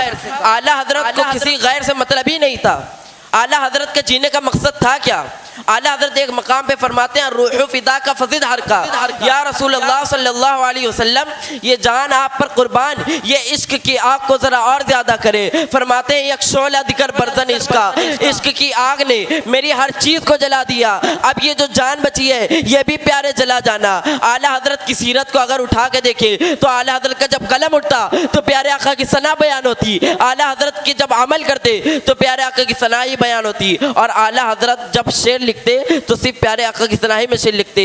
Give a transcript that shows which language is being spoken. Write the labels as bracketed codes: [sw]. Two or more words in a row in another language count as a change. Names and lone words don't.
[ur] اعلیٰ حضرت کو کسی غیر سے مطلب ہی نہیں تھا۔ اعلیٰ حضرت کے جینے کا مقصد تھا کیا؟ اعلیٰ حضرت ایک مقام پہ فرماتے ہیں [fa] روح فدا کا فزد ہر کا، [ur] یا رسول اللہ [ar] صلی اللہ علیہ وسلم [ur] یہ جان آپ پر قربان، یہ عشق کی آگ کو ذرا اور زیادہ کرے۔ فرماتے ہیں [fa] یک شعلہ دگر برزن عشق [ur] کا، عشق کی آگ نے میری ہر چیز کو جلا دیا، اب یہ جو جان بچی ہے یہ بھی پیارے جلا جانا۔ اعلیٰ حضرت کی سیرت کو اگر اٹھا کے دیکھے تو اعلیٰ حضرت کا جب قلم اٹھتا تو پیارے آقا کی ثنا بیان ہوتی، اعلیٰ حضرت کی جب عمل کرتے تو پیارے آقا کی ثنا ہی بیان ہوتی، اور اعلیٰ حضرت جب شعر لکھتے تو صرف پیارے آقا کی ثنا ہی میں شعر لکھتے۔